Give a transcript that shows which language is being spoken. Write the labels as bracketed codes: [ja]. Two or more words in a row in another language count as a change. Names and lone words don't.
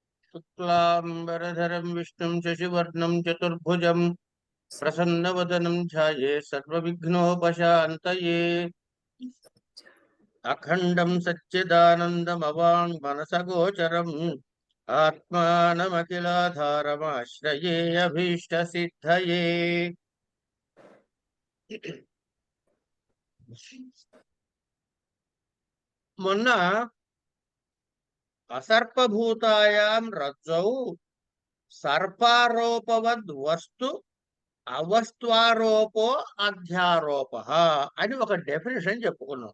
[sa] शुक्लांबरधरं विष्णुं शशिवर्णं चतुर्भुजं प्रसन्नवदनं ध्याये सर्वविघ्नोपशान्तये अखण्डं सच्चिदानन्दमवाङ्मनसगोचरम् आत्मानमखिलाधारमाश्रये अभीष्टसिद्धये। [te] మొన్న [sa] असर्पभूतायां रज्जौ सर्पारोपवद् वस्तु अवस्त्वारोपो अध्यारोप [te] అని ఒక డెఫినేషన్ చెప్పుకున్నాం.